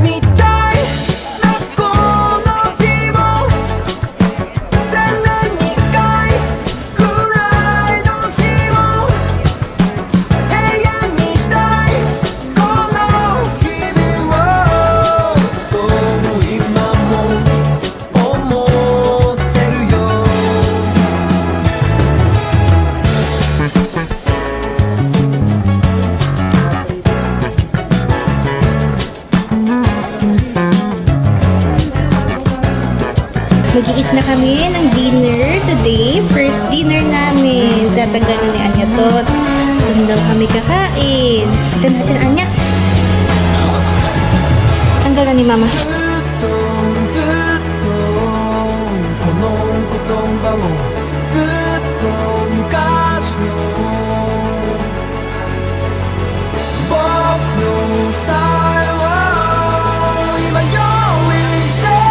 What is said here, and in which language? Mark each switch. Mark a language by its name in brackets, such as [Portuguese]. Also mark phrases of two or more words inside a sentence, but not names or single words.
[Japanese] みたいなこの日も千年に一回くらいの日も永遠にしたいこの日々をそう今も思ってるよ [Filipino] Mag-iit na kami ng [English] dinner today. [Filipino] First dinner namin. Tatanggalin ni Anya to. Doon daw kami kakain. Ito natin, Anya. Tanggalan ni Mama. [Japanese] ずっとこの言葉をずっと昔の僕の答えを今用意して